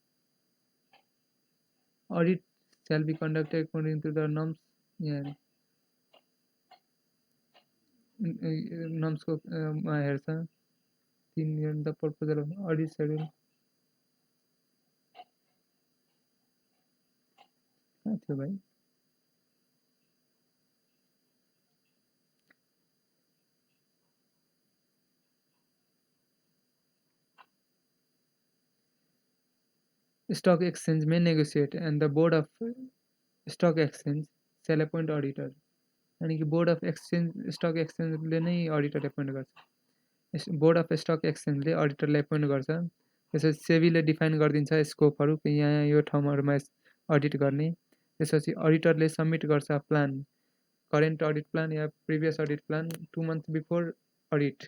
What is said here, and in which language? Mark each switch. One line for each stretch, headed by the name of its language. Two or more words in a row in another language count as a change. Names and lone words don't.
English: audit shall be conducted according to the norms.
Nepali: यहाँ नर्म्सको हेर्छ
English: 3 the proposal of audit schedule.
Nepali: कहाँ थियो भाइ?
English: Stock exchange may negotiate and the board of stock exchange shall appoint auditor।
Nepali: यानी कि
English: board of exchange stock
Nepali: एक्सचेन्जले नै
English: auditor appoint
Nepali: गर्छ।
English: board of stock
Nepali: एक्सचेन्जले अडिटरलाई एपोइन्ट गर्छ। त्यसपछि सेबीले डिफाइन गरिदिन्छ स्कोपहरू कि यहाँ यो ठाउँहरूमा अडिट गर्ने। त्यसपछि अडिटरले सबमिट गर्छ
English: plan, current audit plan
Nepali: या
English: previous audit plan 2 months before audit.